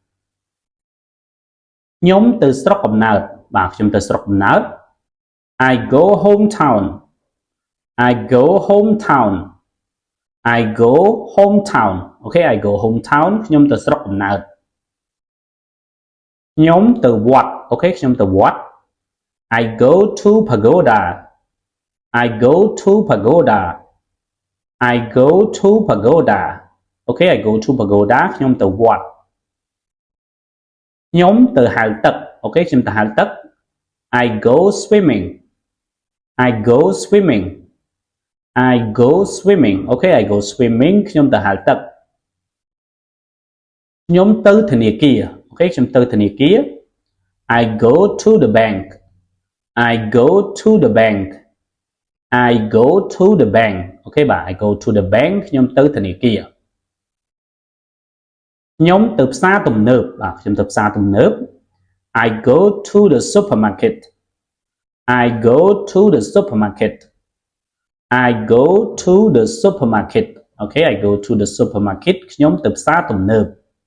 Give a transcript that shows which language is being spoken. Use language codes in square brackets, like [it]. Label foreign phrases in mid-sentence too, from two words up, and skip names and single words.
[km] ខ្ញុំទៅស្រុកកំណើតបាទខ្ញុំទៅស្រុកកំណើត [en] I go hometown I go hometown I go hometown [km] អូខេ [en] I go hometown [km] ខ្ញុំទៅស្រុកកំណើត ខ្ញុំទៅវត្តអូខេខ្ញុំទៅវត្ត [en] I go to pagoda I go to pagoda I go to pagoda អូខេ I go to pagoda [km] ខ្ញុំទៅវត្តខ្ញុំទៅហែលទឹកអូខេខ្ញុំទៅហែលទឹក [en] I go swimming I go swimming I go swimming អូខេ I go swimming [km] ខ្ញុំទៅហែលទឹក ខ្ញុំទៅធនាគារអូខេខ្ញុំទៅធនាគារ [en] I go to the bank I go to the bank I go to the bank [km] អូខេបាទ [en] I go to the bank [km] ខ្ញុំទៅធនាគារ ខ្ញុំទៅផ្សារទំនើបបាទខ្ញុំទៅផ្សារទំនើប [en] I go to the supermarket I go to the supermarket I go to the supermarket អូខេ I go to the supermarket [km] ខ្ញុំទៅផ្សារទំនើប